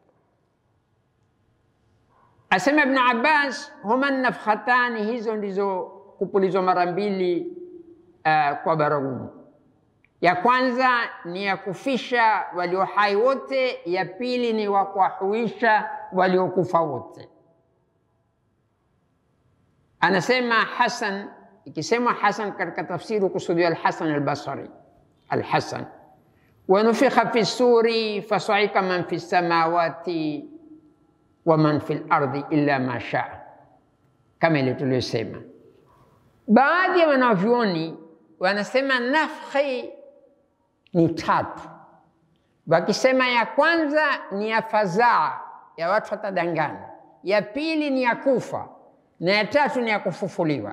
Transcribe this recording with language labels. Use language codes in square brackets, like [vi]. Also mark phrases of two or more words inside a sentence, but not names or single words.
[sw] Asema Ibn Abbas, [ar] هما نفختان, [sw] hizo ndizo kupulizwa mara mbili kwa baragumu. Ya kwanza ni ya kufisha walio hai wote, ya pili ni wa kuwahuisha waliokufa wote. Anasema Hasan, ikisemwa Hasan katika tafsiri kusudia al-Hasan al-Basri, al-Hasan, [ar] ونفخ في الصور فصعق من في السماوات ومن في الأرض إلا ما شاء, [sw] kama ile tuliyosema. Baadhi ya wanavyuoni wanasema nafhi ni 3. Wakisema ya kwanza ni ya fadhaa, ya watu watadangana, ya pili ni ya kufa, na ya 3 ni ya kufufuliwa.